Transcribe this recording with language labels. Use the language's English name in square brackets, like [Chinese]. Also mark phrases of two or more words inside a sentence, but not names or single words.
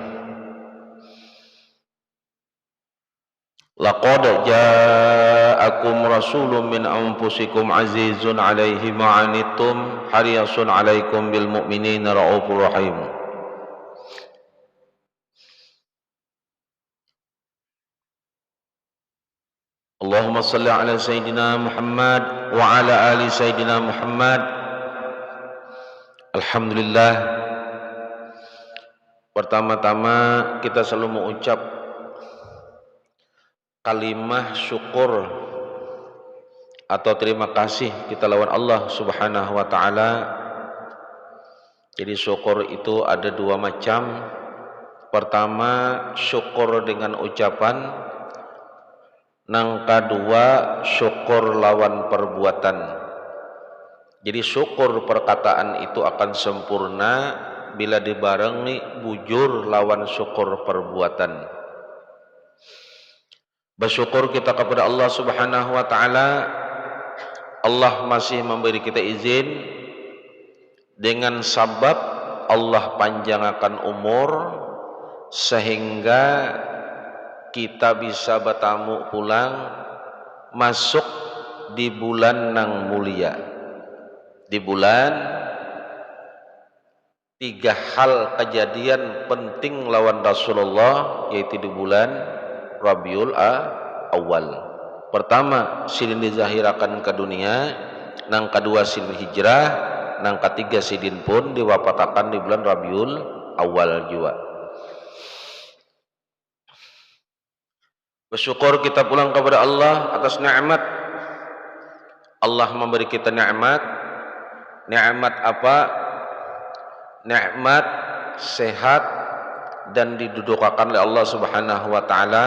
[Arabic] لقد جاءكم رسول من أنفسكم عزيز عليه ما عنتم حريص عليكم بالمؤمنين رءوف رحيم. اللهم صل على سيدنا محمد وعلى آل سيدنا محمد. [Indonesian] Alhamdulillah, pertama-tama kita selalu mengucap kalimah syukur atau terima kasih kita lawan [Arabic] الله سبحانه وتعالى. [Indonesian] Jadi syukur itu ada dua macam. Pertama, syukur dengan ucapan. Nang kedua, syukur lawan perbuatan. Jadi syukur perkataan itu akan sempurna bila dibarengi bujur lawan syukur perbuatan. Bersyukur kita kepada [Arabic] الله سبحانه وتعالى. [Indonesian] Allah masih memberi kita izin dengan sabab Allah panjangkan umur sehingga kita bisa bertamu pulang masuk di bulan nang mulia. Di bulan tiga hal kejadian penting lawan Rasulullah, yaitu di bulan Rabiul Awal. Pertama, sidin dizahirakan ke dunia. Nang kedua, sidin hijrah. Nang ketiga, sidin pun diwafatakan di bulan Rabiul Awal juga. Bersyukur kita pulang kepada Allah atas nikmat. Allah memberi kita nikmat. Nikmat apa? Nikmat sehat dan didudukakan oleh [Arabic] الله سبحانه وتعالى.